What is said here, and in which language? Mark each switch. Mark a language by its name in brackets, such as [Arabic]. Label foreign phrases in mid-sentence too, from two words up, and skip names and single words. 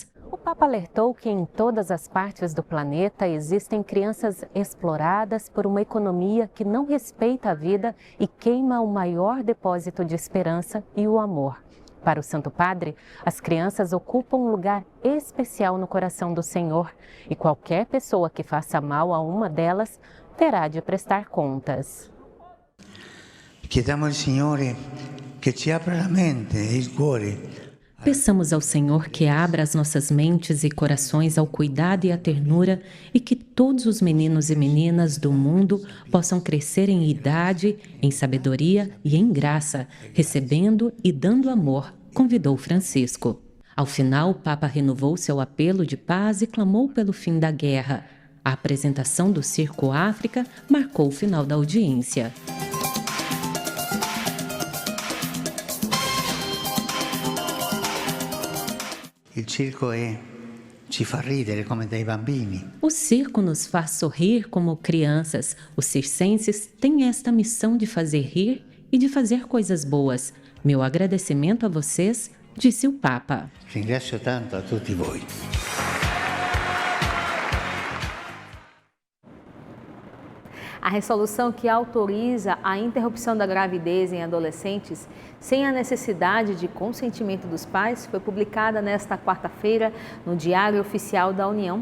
[Portuguese] O Papa alertou que em todas as partes do planeta existem crianças exploradas por uma economia que não respeita a vida e queima o maior depósito de esperança e o amor. Para o Santo Padre, as crianças ocupam um lugar especial no coração do Senhor e qualquer pessoa que faça mal a uma delas terá de prestar contas. [Italian] Chiediamo al Signore che ci apra la mente e il cuore. [Portuguese] Peçamos ao Senhor que abra as nossas mentes e corações ao cuidado e à ternura e que todos os meninos e meninas do mundo possam crescer em idade, em sabedoria e em graça, recebendo e dando amor, convidou Francisco. Ao final, o Papa renovou seu apelo de paz e clamou pelo fim da guerra. A apresentação do Circo África marcou o final da audiência. [Italian] Il circo ci fa ridere come dei bambini. [Portuguese] O circo nos faz sorrir como crianças. Os circenses têm esta missão de fazer rir e de fazer coisas boas. Meu agradecimento a vocês, disse o Papa. [Italian] Ringrazio tanto a tutti voi. [Portuguese] A resolução que autoriza a interrupção da gravidez em adolescentes sem a necessidade de consentimento dos pais foi publicada nesta quarta-feira no Diário Oficial da União.